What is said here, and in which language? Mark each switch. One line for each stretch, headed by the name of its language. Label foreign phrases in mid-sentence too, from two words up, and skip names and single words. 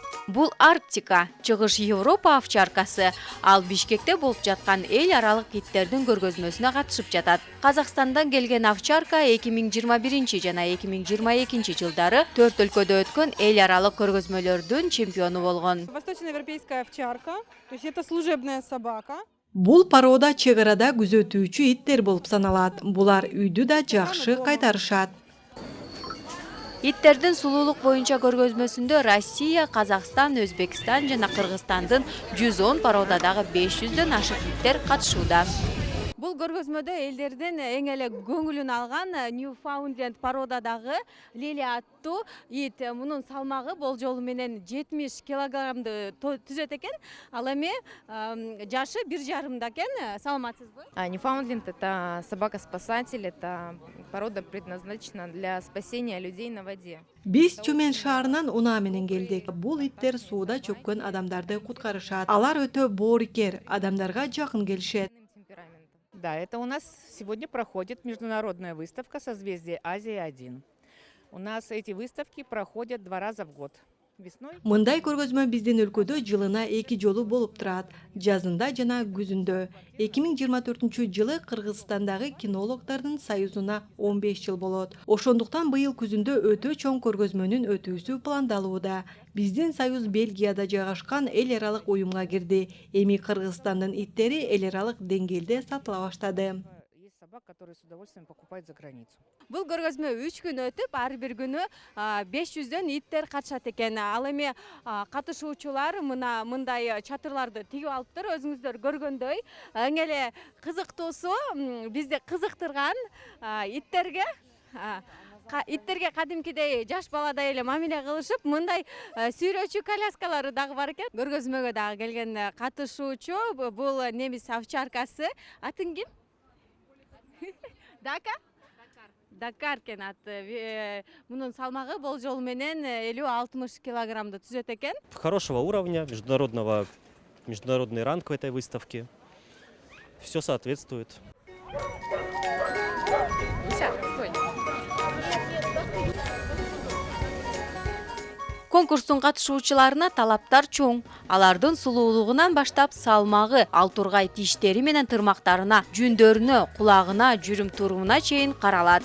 Kyrgyz: Бул Арктика, Чыгыш Европа овчаркасы. Ал Бишкекте болуп жаткан эл аралык иттердин көргөзмөсүнө катышып жатат. Казакстандан келген овчарка 2021 жана 2022 жылдары 4 өлкөдө өткөн эл аралык көргөзмөлөрдүн чемпиону болгон.
Russian: Восточноевропейская овчарка, то есть это служебная собака.
Kyrgyz: Бул порода чек арада күзөтүүчү иттер болуп саналат. Булар үйдү да жакшы кайтарышат. Иттердин сулуулук боюнча көргөзмөсүндө Россия, Казакстан, Өзбекстан жана Кыргызстандын 110 породадагы 500дөн ашык иттер катышууда. Бул көргөзмөдө элдердин эң эле көңүлүн алган Newfoundland породадагы Лили аттуу ит. Мунун салмагы болжолу менен 70 килограммды түзөт экен. Ал эми жашы 1,5 экен. Саламатсызбы?
Russian: Newfoundland — это собака-спасатель, это порода предназначена для спасения людей на воде.
Kyrgyz: Биз Чумен шаарынан унаа менен келдик. Бул иттер сууда чөккөн адамдарды куткарышат. Алар өтө боорукер, адамдарга жакын келишет.
Russian: Да, это у нас сегодня проходит международная выставка «Созвездие Азия-1». У нас эти выставки проходят 2 раза в год. Весной.
Kyrgyz: Мындай көргөзмө биздин өлкөдө жылына 2 жолу болуп турат. Жазында жана күзүндө. 2024 жылы Кыргызстандагы кинологдордун союзуна 15 жыл болот. Ошондуктан быйыл күзүндө өтө чоң көргөзмөнүн өтүүсү пландалууда. Биздин союз Бельгияда жайгашкан эл аралык уюмга кирди. Эми Кыргызстандын иттери эл аралык деңгээлде сатыла баштады.
Russian: Которые с удовольствием покупают за границу.
Kyrgyz: Бул көргөзмө 3 күн өтүп, ар бир күнү 500дөн иттер катышат экен. Ал эми катышуучулар мындай чатырларды тигип алыптыр. Өзүңүздөр көргөндөй, эң эле кызыктуусу бизди кызыктырган иттерге кадимкидей жаш баладай эле мамиле кылышып, мындай сүйрөөчү коляскалары дагы бар экен. Көргөзмөгө дагы келген катышуучу бул немис овчаркасы. Атын ким? Дакар кен аты. Мунун салмагы болжол менен 50-60 килограммды түзөт экен.
Russian: Хорошего уровня, международный ранг в этой выставке. Все соответствует.
Kyrgyz: Конкурстун катышуучуларына талаптар чоң. Алардын сулуулугунан баштап салмагы, ал тургай тиштери менен тырмактарына, жүндөрүнө, кулагына, жүрүм туруна чейин каралат.